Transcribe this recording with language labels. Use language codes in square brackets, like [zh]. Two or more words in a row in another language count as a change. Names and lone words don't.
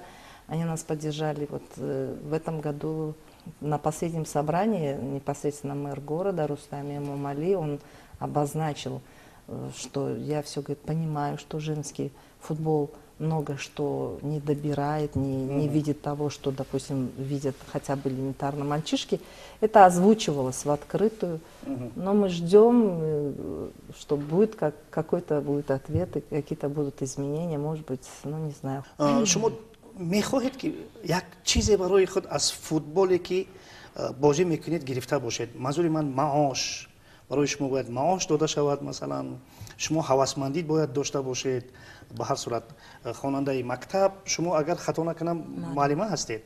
[ru] Они нас поддержали вот в этом году на последнем собрании, непосредственно мэр города Рустам Эмомали, он обозначил, что я все, говорит, понимаю, что женский футбол много что не добирает, не видит того, что, допустим, видят хотя бы элементарно мальчишки. Это озвучивалось в открытую, но мы ждем, что будет какой-то будет ответ, и какие-то будут изменения, может быть, ну не знаю. [tg] شما میخواهید که یک چیزی برای خود از فوتبالی که بازی میکنید گرفته باشید. منظور من معاش برای شما باید معاش داده شود، مثلا شما هوسمندی باید داشته باشید. به هر صورت خواننده مکتب شما اگر خطا نکنم معلمه هستید.